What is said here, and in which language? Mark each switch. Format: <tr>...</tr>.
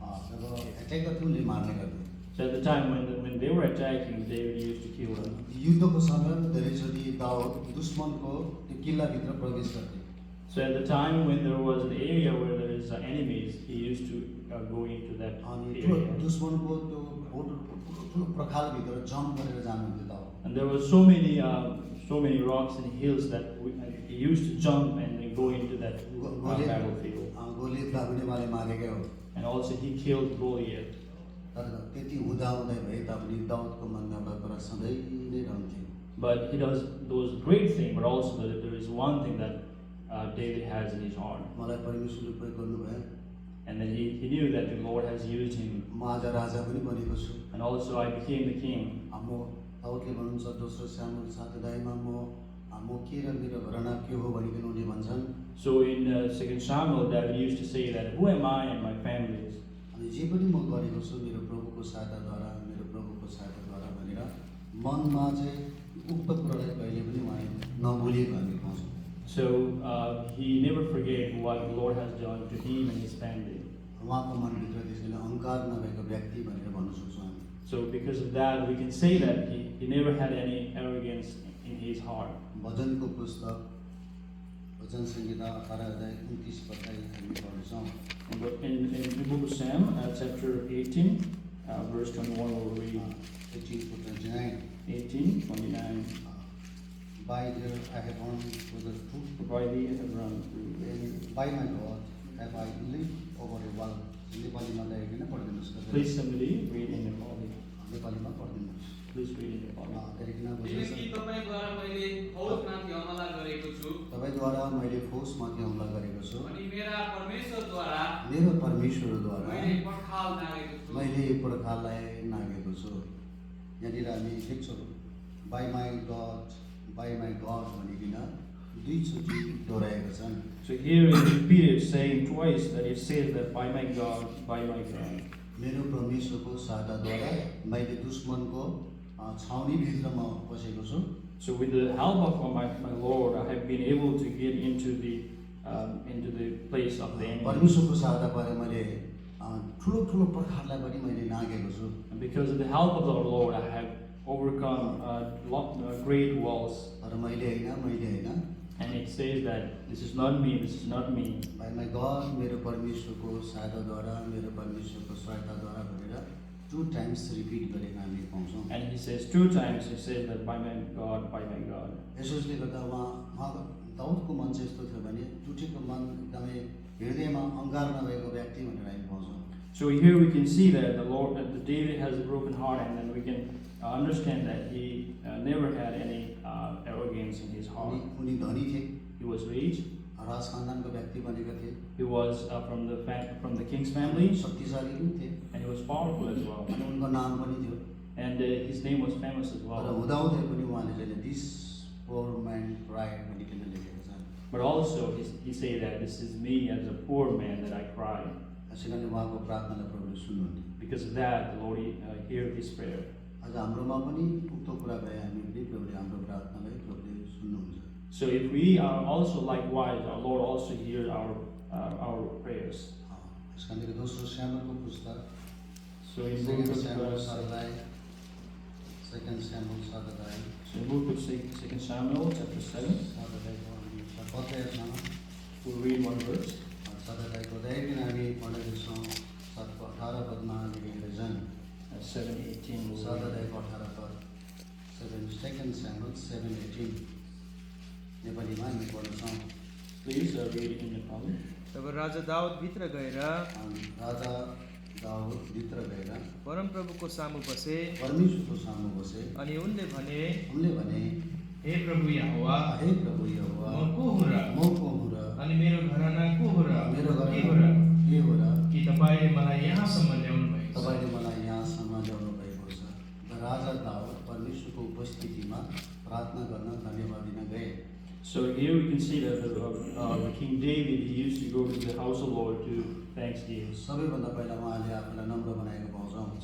<ne>जब attack गर्थे उनले मार्ने गर्थे।</ne> <en>So at the time when they were attacking, David used to kill them.</en> <ne>युद्धको समय धेरैचोटि दाउद दुश्मनको त्यो किल्लाभित्र प्रवेश गर्थे।</ne> <en>So at the time when there was an area where there is enemies, he used to go into that</en> <ne>अनि</ne> <en>area.</en> <ne>दुश्मनको त्यो ठुलो प्रखालभित्र jump गरेर जानुहुन्थ्यो Daud.</ne> <en>And there were so many rocks and hills that he used to jump and then go into that battlefield.</en> <ne>गोलियतलाई पनि उहाँले मारेकै हो।</ne> <en>And also he killed Goliath.</en> <ne>तर त्यति हुँदाहुँदै भए तापनि दाउदको मनमा एउटा कुरा सधैँ नै रहन्थ्यो।</ne> <en>But he does those great things, but also there is one thing that David has in his heart.</en> <ne>मलाई परमेश्वरले प्रयोग गर्नुभयो।</ne> <en>And then he knew that the Lord has used him.</en> <ne>म आज राजा पनि बनेको छु।</ne> <en>And also I became the king.</en> <ne>म दाउदले भन्नुहुन्छ दोस्रो सामुएल 7 अध्यायमा म के र मेरो घराना के हो भनिकन उनले भन्छन्।</ne> <en>So in 2 Samuel, David used to say that, who am I and my family?</en> <ne>अनि जे पनि म गरेको छु मेरो प्रभुको सहायताद्वारा मेरो प्रभुको सहायताद्वारा भनेर मनमा चाहिँ उक्त कुरालाई कहिले पनि उहाँले नभुलेको हामी पाउँछौँ।</ne> <en>So he never forget what the Lord has done to him and his family.</en> <ne>उहाँको मनभित्र त्यसैले अहङ्कार नभएको व्यक्ति भनेर भन्न सक्छौँ हामी।</ne> <en>So because of that, we can say that he never had any arrogance in his heart.</en> <ne>भजनको पुस्तक भजन संहिता 18 अध्याय 29 पदलाई हामी पढ्छौँ।</ne> <en>In the book of Psalm, chapter 18, verse 21, we'll read 18:29. 18:29. By there I have run to the truth, By thee I have run through. and by my God have I leaped over a wall.</en> <ne>नेपालीमा ल्याइकन पढिदिनुहोस् त।</ne> <en>Please somebody read in Nepali.</en> <ne>नेपालीमा पढिदिनुहोस्।</ne> <en>Please read in Nepali.</en> <ne>त्यहाँदेखि किनकि तपाईँद्वारा मैले फौजमाथि हमला गरेको छु तपाईँद्वारा मैले फौजमाथि हमला गरेको छु अनि मेरा परमेश्वरद्वारा मेरो परमेश्वरद्वारा मैले पर्खाल नागेको छु। मैले पर्खाललाई नागेको छु। यहाँनिर हामी देख्छौँ</ne> <en>by my God</en> <ne>भनिकन दुईचोटि दोहोऱ्याएका छन्।</ne> <en>So here it repeated, saying twice that it says that by my God, by my God.</en> <ne>मेरो परमेश्वरको सहायताद्वारा मैले दुश्मनको छाउनीभित्रमा पसेको छु।</ne> <en>So with the help of my Lord, I have been able to get into the place of the enemy.</en> <ne>परमेश्वरको सहायताबाट मैले ठुलो ठुलो पर्खाललाई पनि मैले नागेको छु।</ne> <en>And because of the help of our Lord, I have overcome great walls.</en> <ne>तर मैले होइन</ne> <en>And it says that this is not me, this is not me. By my God</en> <ne>मेरो परमेश्वरको सहायताद्वारा मेरो परमेश्वरको सहायताद्वारा भनेर 2 times रिपिट गरेको हामी पाउँछौँ।</ne> <en>And he says 2 times, he says that by my God, by my God.</en> <ne>यसोसले गर्दा उहाँ दाउदको मन चाहिँ यस्तो थियो भने टुटेको मन एकदमै हृदयमा अङ्गार नभएको व्यक्ति भनेर हामी पाउँछौँ।</ne> <en>So here we can see that that David has a broken heart, and then we can understand that he never had any arrogance in his heart.</en> <ne>उनी धनी थिए,</ne> <en>He was rich.</en> <ne>राज खानदानको व्यक्ति बनेका थिए,</ne> <en>He was from the king's family,</en> <ne>शक्तिशाली पनि थिए</ne> <en>and he was powerful as well.</en> <ne>अनि उनको नाम पनि थियो।</ne> <en>And his name was famous as</en> <ne>तर</ne> <en>well.</en> <ne>हुँदाहुँदै पनि उहाँले चाहिँ</ne> <en>this poor man cried</en> <ne>भनिकन लेखेको छ।</ne> <en>But also he said that this is me as a poor man that I cry.</en> <ne>त्यसै कारण उहाँको प्रार्थनालाई प्रभुले सुन्नुहुन्थ्यो।</ne> <en>Because of that, the Lord heard his prayer.</en> <ne>आज हाम्रोमा पनि उक्त कुरा भए हामी पनि प्रभुले हाम्रो प्रार्थनालाई प्रभुले सुन्नुहुन्छ।</ne> <en>So if we are also likewise, our Lord also hears our prayers.</en> <ne>यस कारणले दोस्रो सामुएलको पुस्तक</ne> <en>So in Second book of Samuel 7 Second Samuel 7 so in book of 2 Samuel chapter 7,</en> <ne>पत्यामा</ne> <en>we'll read one verse.</en> <ne>7 उदयदेखि हामी पढेको छौँ 18 पदमा लेखेको छन्</ne> <en>7:18. We'll 7 read.</en> <ne>18 पद 2 Samuel 7:18 नेपालीमा हामी पढ्छौँ।</ne> <en>Please read it in Nepali.</en> <ne>तब राजा दाउद भित्र गएर राजा दाउद भित्र गएर परमप्रभुको सामु बसे परमेश्वरको सामु बसे अनि उनले भने, उनले भने हे प्रभु यहोवा, हे प्रभु यहोवा म को हुँ र म को हुँ र अनि मेरो घराना को हो र मेरो के हो र के हो र कि तपाईँले मलाई यहाँसम्म ल्याउनु भएको छ? तपाईँले मलाई यहाँसम्म ल्याउनु भएको छ। र राजा दाउद परमेश्वरको उपस्थितिमा प्रार्थना गर्न धन्यवाद दिन गए।</ne> <en>So here we can see that King David, he used to go to the house of the Lord to thanksgiving.</en> <ne>सबैभन्दा पहिला उहाँले आफूलाई नम्र बनाएको पाउँछौँ।</ne>